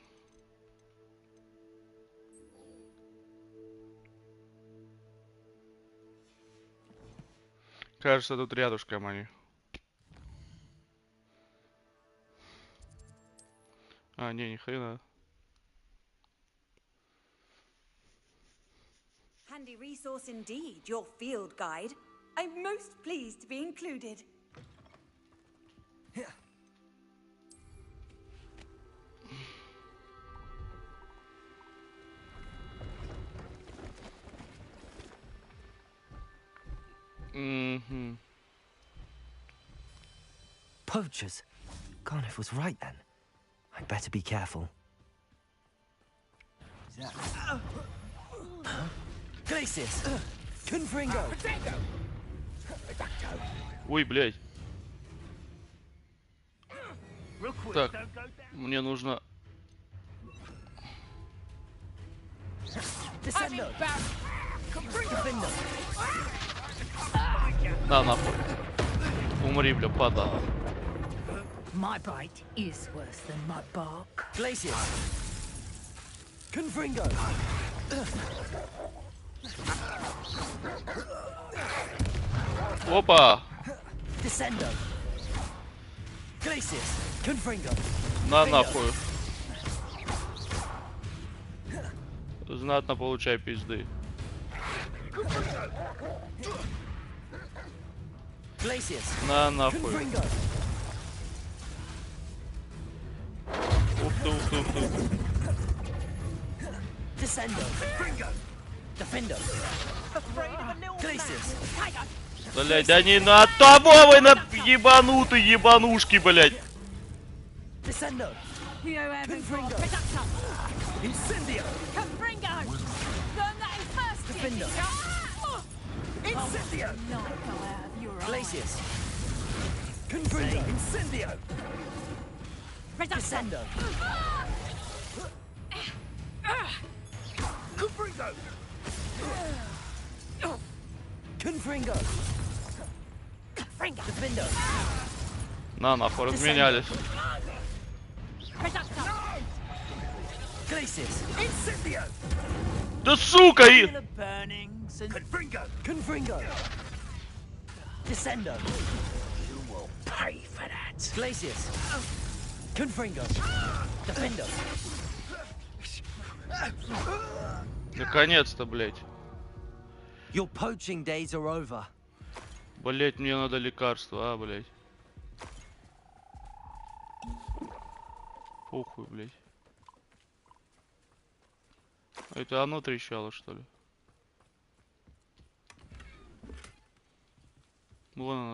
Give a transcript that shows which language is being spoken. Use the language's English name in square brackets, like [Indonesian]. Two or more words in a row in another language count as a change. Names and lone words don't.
[Russian] Кажется, тут рядышком они. А, не, ни хрена. [English] Handy resource indeed, your field guide. I'm most pleased to be included. Mm-hmm. Poachers. Garniff was right then. I'd better be careful. [Latin] Glacius! Confringo! [Russian] Ой, блядь. Так, мне нужно... На, нахуй. Умри, бля, падла. [English] My bite is worse than my bark. [Latin] Glacius! Confringo! [Russian] Опа! [Latin] Descendo! Glacius! Confringo! [Russian] На, нахуй. Знатно получай пизды. [Latin] Glacius! [Russian] На, нахуй. [Latin] Confringo! [Russian] Ух ты, ух ты, ух ты. [Latin] Descendo! Defendo! Glacius! [Russian] Блять, да не на того вы на ебанутые ебанушки, блять. [Latin] Descendo! Confringo! Incendio! Confringo! [English] Learn that in first [Latin] Defendo! Incendio! Glacius! Confringo! Incendio! Descendo! Confringo! Confringo! Defendo! [Russian] На, нахуй, разменялись. [Latin] Glacius! Incendio! [Russian] Да сука! И... [Latin] Confringo! Confringo! Descendo! [English] You will pay for that! [Latin] Glacius! Confringo! Defendo! [Russian] Наконец-то, блять. [English] Your poaching days are over. [Russian] Блять, мне надо лекарство, блять. Похуй, блять. Это оно трещало, что ли? Вон оно.